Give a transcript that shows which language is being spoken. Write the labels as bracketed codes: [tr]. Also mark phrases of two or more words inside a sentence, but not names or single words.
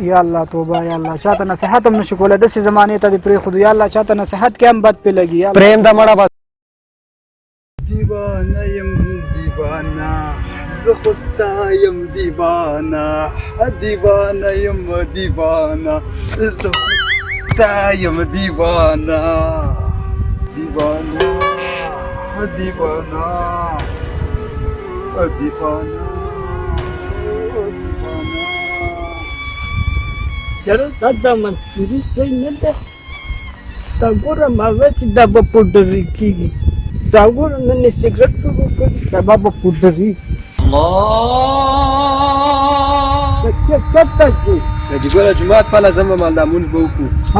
[ps] یا الله توبه یا الله چاته نصيحت هم نشي کولی داسې زمانې ته دې پرېښودو یا الله چاته نصيحت کې هم بد پې لګي پرېم ده مړه بس دیوانه یم دیوانه زه خو ستا یم دیوانه دیوانه یم دیوانه زه خو ستا یم دیوانه دیوانه دیوانه دیوانه چرا دا منصوري ځای نه ده دا ګوره ما ویل چې دا به پوډري کېږي دا ګوره نن یې سګرټ شروع کړي سبا به پوډري بچې چېرته ځې چې ګوره جومات پله ځم به لمونځ به وکړو